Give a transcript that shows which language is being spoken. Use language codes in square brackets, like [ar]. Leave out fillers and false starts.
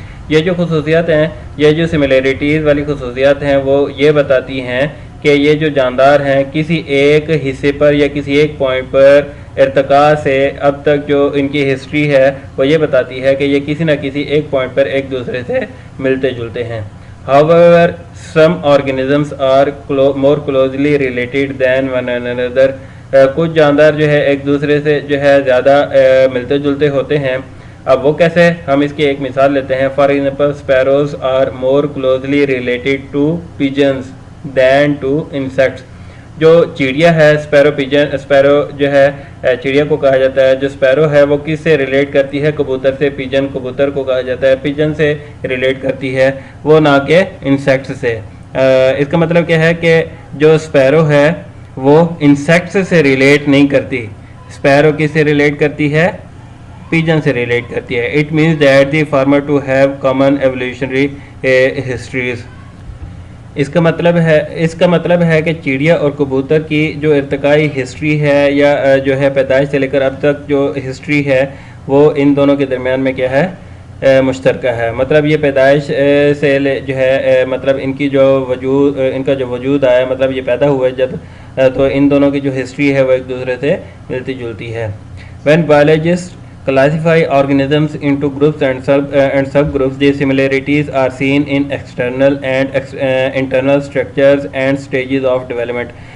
[ur] یہ جو خصوصیات ہیں, یہ جو سملیرٹیز والی خصوصیات ہیں, وہ یہ بتاتی ہیں کہ یہ جو جاندار ہیں کسی ایک حصے پر یا کسی ایک پوائنٹ پر ارتقاء سے اب تک جو ان کی ہسٹری ہے وہ یہ بتاتی ہے کہ یہ کسی نہ کسی ایک پوائنٹ پر ایک دوسرے سے ملتے جلتے ہیں. [en] However, some organisms are more closely related than one another. [ur] کچھ جاندار جو ہے ایک دوسرے سے جو ہے زیادہ ملتے جلتے ہوتے ہیں. اب وہ کیسے؟ ہم اس کی ایک مثال لیتے ہیں. [en] For example, sparrows are more closely related to pigeons than to insects. [ur] جو چڑیا ہے اسپیرو جو ہے چڑیا کو کہا جاتا ہے. جو اسپیرو ہے وہ کس سے ریلیٹ کرتی ہے؟ کبوتر سے. پیجن کبوتر کو کہا جاتا ہے. پیجن سے ریلیٹ کرتی ہے, وہ نہ کہ انسیکٹس سے. اس کا مطلب کیا ہے کہ جو اسپیرو ہے وہ انسیکٹس سے ریلیٹ نہیں کرتی. اسپیرو کس سے ریلیٹ کرتی ہے؟ پیجن سے ریلیٹ کرتی ہے. [en] It means that the former to have common evolutionary histories. [ur] اس کا مطلب ہے کہ چڑیا اور کبوتر کی جو ارتقائی ہسٹری ہے یا جو ہے پیدائش سے لے کر اب تک جو ہسٹری ہے وہ ان دونوں کے درمیان میں کیا ہے؟ مشترکہ ہے. مطلب یہ پیدائش سے جو ہے مطلب ان کا جو وجود آیا, مطلب یہ پیدا ہوا جب, تو ان دونوں کی جو ہسٹری ہے وہ ایک دوسرے سے ملتی جلتی ہے. [en] When biologist classify organisms into groups and subgroups, the similarities are seen in external and internal structures and stages of development.